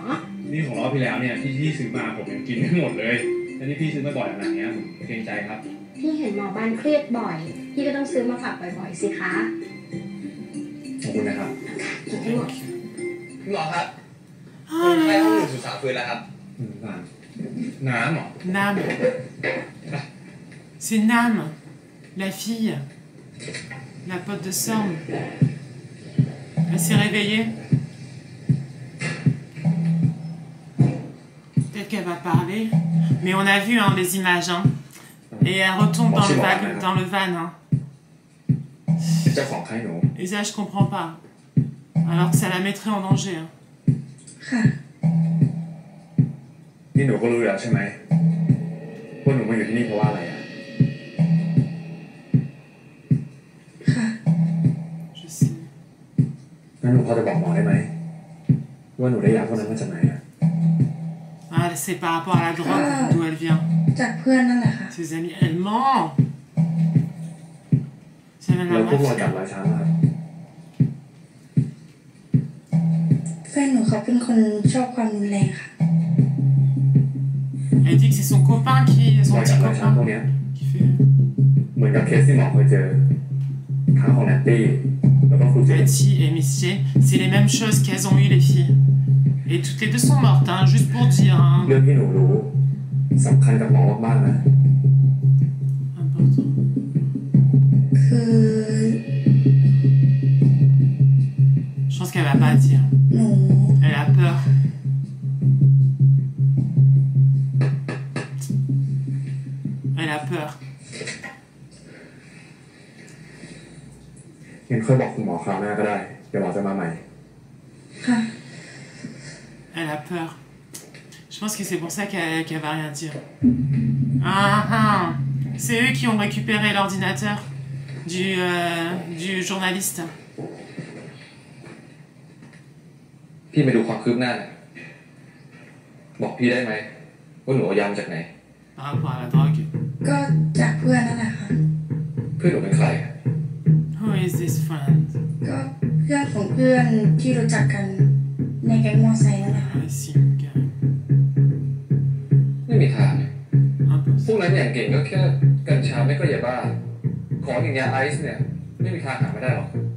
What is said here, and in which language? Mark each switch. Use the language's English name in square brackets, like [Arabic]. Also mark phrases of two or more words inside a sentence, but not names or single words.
[Thai] นี่ของรอบที่แล้วเนี่ยที่พี่ซื้อมาผมยังกินไม่หมดเลยแล้วนี่พี่ซื้อมาบ่อยขนาดนี้ผมเกรงใจครับ พี่เห็นหมอบ้านเครียดบ่อย พี่ก็ต้องซื้อมาฝากบ่อยๆสิคะ ขอบคุณนะครับ กินให้หมด หมอครับ Oh ใคร [French] là [Thai] ห้อง [French] là. [Thai] 103ฟื้นแล้วครับน้ำเหรอ [French] Nam. C'est Nam, la fille. La pote de Sam. Elle s'est réveillée. Peut-être qu'elle va parler. Mais on a vu hein, les images. Hein. Et elle retombe dans le van. Hein. [Thai] เจ้าของค่ายหนู [French] Et ça, je comprends pas. Alors que ça la mettrait en danger. Hein. [Thai] ค่ะ นี่หนูก็รู้แล้วใช่ไหมว่าหนูมาอยู่ที่นี่เพราะว่าอะไรอ่ะ ค่ะ [French] Je sais. [Thai] งั้นหนูพอจะบอกหมอได้ไหมว่าหนูได้ยาพวกนั้นมาจากไหนอ่ะ [French] Ah, c'est par rapport à la drogue d'où elle vient. [Thai] จากเพื่อนนั่นแหละค่ะ [French] Ses amis, elle ment. C'est même [Thai] แล้ว [French] la [Thai] พวกรอยจับ [French] mafia. [Thai] รอยช้ำอะครับ แฟนหนูเขาเป็นคนชอบความรุนแรงค่ะ [French] Elle dit que c'est son copain son [Thai] รอยจั [French] petit [Thai] บรอยช้ำพวก [French] copain [Thai] เนี้ย [French] qui fait. [Thai] เหมือนกับเคสที่หมอเคยเจอทั้งของแนตตี้แล้วก็ครูเจน [French] Betty et Miss Jane, c'est les mêmes choses qu'elles ont eues les filles. Et toutes les deux sont mortes, hein, juste pour dire. Hein. [Thai] เรื่องที่หนูรู้สำคัญกับหมอมากๆนะ [French] Important. [Thai] คือ [French] Je pense qu'elle va pas dire. [Thai] หนู [French] Elle a peur. Elle a peur. [Thai] งั้นค่อยบอกคุณหมอคราวหน้าก็ได้ เดี๋ยวหมอจะมาใหม่ ค่ะ [French] Elle a peur. Je pense que c'est pour ça qu'elle va rien dire. Ah ah. C'est eux qui ont récupéré l'ordinateur du journaliste. [Thai] พี่มาดูความคืบหน้าหน่อยบอกพี่ได้ไหมว่าหนูเอายามาจากไหน [French] Par rapport à la drogue. [Thai] ก็จากเพื่อนนั่นแหละค่ะ เพื่อนหนูเป็นใครอะ [English] Who is this friend? [Thai] ก็เพื่อนของเพื่อนที่รู้จักกันในแก๊งมอไซค์นั่นแหละค่ะ [French] Ah, si, mon gars. [Thai] ไม่มีทางเลย [French] Un peu. [Thai] พวกนั้นอย่างเก่งก็แค่กัญชาไม่ก็ยาบ้า ของอย่างยาไอซ์เนี่ย ไม่มีทางหาไม่ได้หรอก